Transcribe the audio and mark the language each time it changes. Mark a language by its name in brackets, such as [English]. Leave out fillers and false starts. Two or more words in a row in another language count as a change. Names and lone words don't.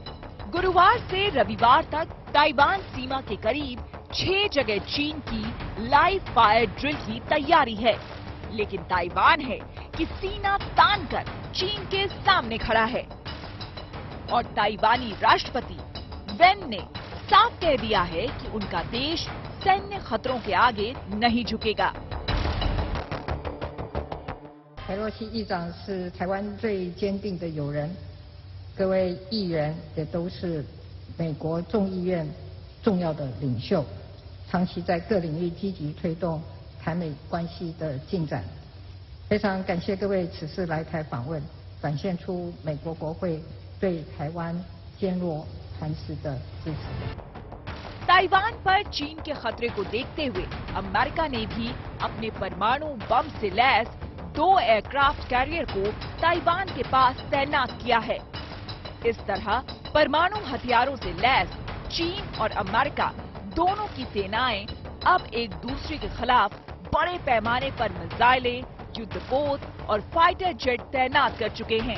[Hindi] गुरुवार से रविवार तक ताइवान सीमा के करीब 6 जगह चीन की लाइव फायर ड्रिल की तैयारी है, लेकिन ताइवान है कि सीना तानकर चीन के सामने खड़ा है। और ताइवानी राष्ट्रपति वेन ने साफ कह दिया है कि उनका देश सैन्य खतरों के आगे नहीं झुकेगा। [Chinese] 裴洛西议长是台湾最坚定的友人，各位议员也都是美国众议院重要的领袖，长期在各领域积极推动台美关系的进展。非常感谢各位此次来台访问，展现出美国国会对台湾坚若磐石的支持。 [Hindi] ताइवान पर चीन के खतरे को देखते हुए अमेरिका ने भी अपने परमाणु बम से लैस 2 एयरक्राफ्ट कैरियर को ताइवान के पास तैनात किया है। इस तरह परमाणु हथियारों से लैस चीन और अमेरिका दोनों की सेनाएं अब एक दूसरे के खिलाफ बड़े पैमाने पर मिसाइलें, युद्धपोत और फाइटर जेट तैनात कर चुके हैं।